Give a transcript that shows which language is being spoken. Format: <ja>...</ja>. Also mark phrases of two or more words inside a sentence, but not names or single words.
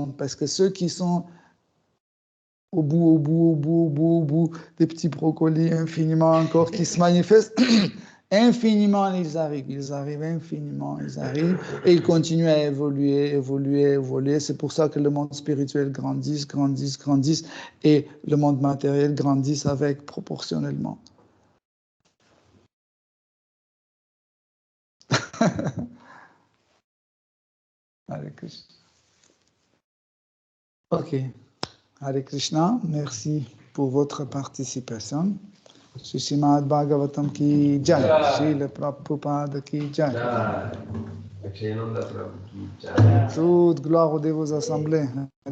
<fr>Parce que ceux qui sont au bout, des petits brocolis infiniment encore qui se manifestent, infiniment ils arrivent infiniment, et ils continuent à évoluer. C'est pour ça que le monde spirituel grandit, et le monde matériel grandit avec proportionnellement. Hare Krishna. Ok. Hare Krishna, merci pour votre participation.</fr> <hi>श्रीमद् भागवतम् की जय, श्रील प्रभुपाद की जय.</hi> <fr>Toute gloire aux dévots assemblés.</fr>